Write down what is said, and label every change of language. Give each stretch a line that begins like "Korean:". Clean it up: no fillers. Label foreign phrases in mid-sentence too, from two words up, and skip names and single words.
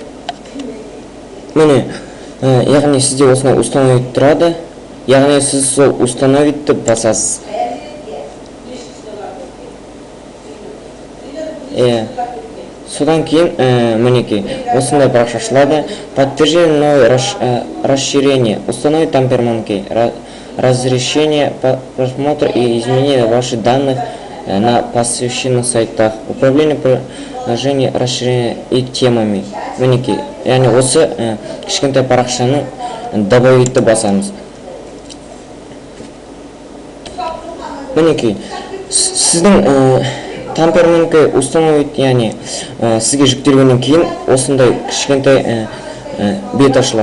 Kazakh: Міне, яғни сізде осындай установит тұрады. Яғни сіз сол установитті басасыз. Содан кейін мінеки осындай парақша ашылады.
Russian: Подтверждение новое расширение. Установить Tamper Monkey. Разрешение просмотра и изменения ваших данных на посвященных сайтах. Управление приложения, расширение и темами.
Kazakh: Мінеки, яғни осы кішкентай парақшаны добавитті басамыз. Мінеки, сіздің Tamper Monkey установить, яғни сізге жүктелгеннен кейін осындай кішкентай бет ашылады.